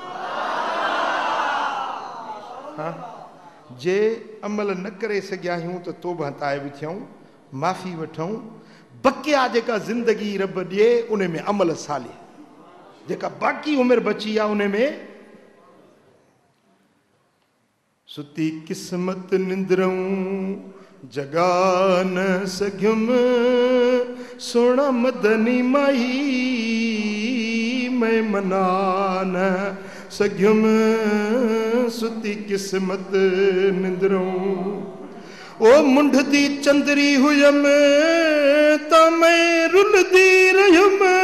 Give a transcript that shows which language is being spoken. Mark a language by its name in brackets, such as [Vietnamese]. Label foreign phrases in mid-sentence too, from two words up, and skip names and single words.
[Sindhi] हाँ, जे अमल न करे सघिया आहियूं त तौबा ताइब थियूं, माफ़ी वठूं। बकिया जेका ज़िंदगी रब ॾिए उन में अमल साले, जेका बाक़ी उम्र बची आहे उन में सुती किस्मत निंद्रऊं जगा न सघियुम, सोना मदनी माई मैं मना न सघियुम। सुती किस्मत निंद्रऊं ओ मुंढदी चंदरी हुयम त मैं रुलदी रहियुम।